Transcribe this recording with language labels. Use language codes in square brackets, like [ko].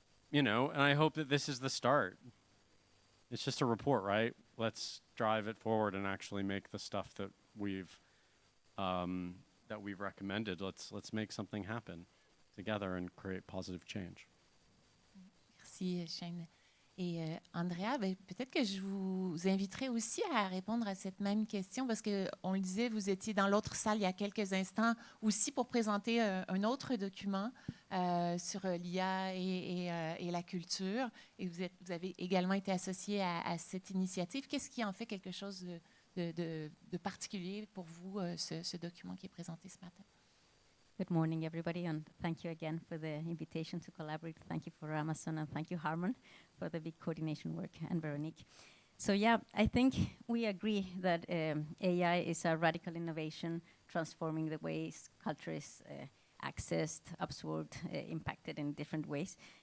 [en] You know, and I hope that this is the start. It's just a report, right? Let's drive it forward and actually make the stuff that we've recommended. Let's make something happen together and create positive change. [fr] Merci, Shane. Et Andrea, peut-être que je vous inviterai aussi à répondre à cette même question parce qu'on le disait, vous étiez dans l'autre salle il y a quelques instants aussi pour présenter un autre document sur l'IA et la culture. Et vous avez également été associé à cette initiative. Qu'est-ce qui en fait quelque chose de particulier pour vous, ce document qui est présenté ce matin? [en] Good morning, everybody, and thank you again for the invitation to collaborate. Thank you for Amazon, and thank you, Harmon, for the big coordination work, and Véronique. So yeah, I think we agree that AI is a radical innovation, transforming the ways culture is accessed, absorbed, impacted in different ways.